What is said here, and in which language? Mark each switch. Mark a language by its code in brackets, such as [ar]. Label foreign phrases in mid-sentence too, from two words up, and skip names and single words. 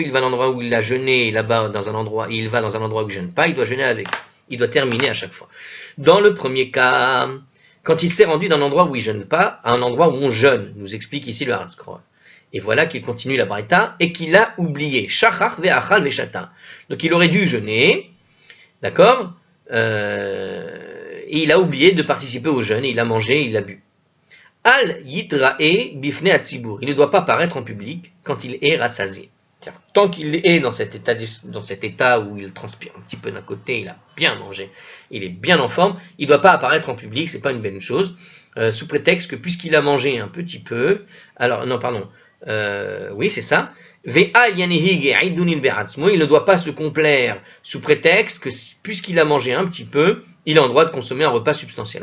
[fr] Il va dans un endroit où il a jeûné, là-bas dans un endroit, il va dans un endroit où il jeûne pas, il doit jeûner avec eux. Il doit terminer à chaque fois. Dans le premier cas, quand il s'est rendu d'un endroit où il jeûne pas à un endroit où on jeûne, nous explique ici le Haraskroll. Et voilà qu'il continue la Braïta et qu'il a oublié. [he] שכח ואכל ושתה. [fr] Donc il aurait dû jeûner, d'accord, et il a oublié de participer au jeûne, et il a mangé, il a bu. [he] אל יתראה בפני הציבור. [fr] Il ne doit pas paraître en public quand il est rassasié. Tant qu'il est dans cet état où il transpire un petit peu d'un côté, il a bien mangé, il est bien en forme, il ne doit pas apparaître en public, c'est pas une bonne chose, sous prétexte que puisqu'il a mangé un petit peu, alors non pardon, oui c'est ça, il ne doit pas se complaire sous prétexte que puisqu'il a mangé un petit peu, il a le droit de consommer un repas substantiel.